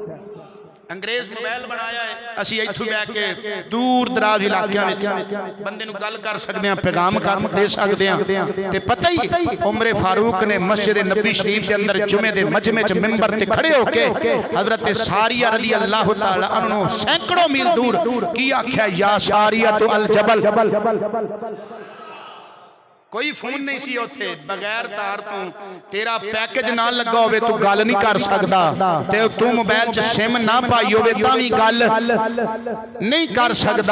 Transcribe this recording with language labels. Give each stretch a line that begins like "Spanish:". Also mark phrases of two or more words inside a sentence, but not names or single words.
Punjabi: ਅੰਗਰੇਜ਼ ਮੋਬਾਈਲ ਬਣਾਇਆ ਹੈ, ਅਸੀ ਇੱਥੋਂ ਬੈਠ ਕੇ ਦੂਰ ਦਰਾਜ਼ ਇਲਾਕੋਂ ਮੇਂ ਬੰਦੇ ਨੂੰ ਗੱਲ ਕਰ ਸਕਤੇ ਹੈਂ, ਪੈਗ਼ਾਮ ਕਰ ਦੇ ਸਕਤੇ ਹੈਂ। ਤੇ ਪਤਾ ਹੀ ਉਮਰੇ ਫ਼ਾਰੂਕ ਨੇ ਮਸਜਿਦ ਨਬੀ ਸ਼ਰੀਫ਼ ਕੇ ਅੰਦਰ ਜੁਮੇ ਦੇ ਮਜਮੇ ਚ ਮਿੰਬਰ ਤੇ ਖੜ੍ਹੇ ਹੋਕੇ ਹਜ਼ਰਤ ਸਾਰੀਆ
Arabic: رضي الله تعالى عنه
Punjabi: ਸੈਂਕੜੋਂ ਮੀਲ ਦੂਰ ਕੀ ਆਖਿਆ,
Arabic: يا سارية تو الجبل.
Punjabi: ਕੋਈ ਫ਼ੋਨ ਨਹੀਂ ਸੀ ਉੱਥੇ, ਬਗ਼ੈਰ ਤਾਰ ਤੋ ਤੇਰਾ ਪੈਕੇਜ ਨਾ ਲੱਗਾ ਹੋਵੇ ਤੂ ਗੱਲ ਨਹੀਂ ਕਰ ਸਕਦਾ, ਤੇ ਤੂ ਮੋਬਾਈਲ ਚ ਸਿਮ ਨਾ ਪਾਈ ਹੋਵੇ ਤਾਂ ਭੀ ਗੱਲ ਨਹੀਂ ਕਰ ਸਕਦਾ।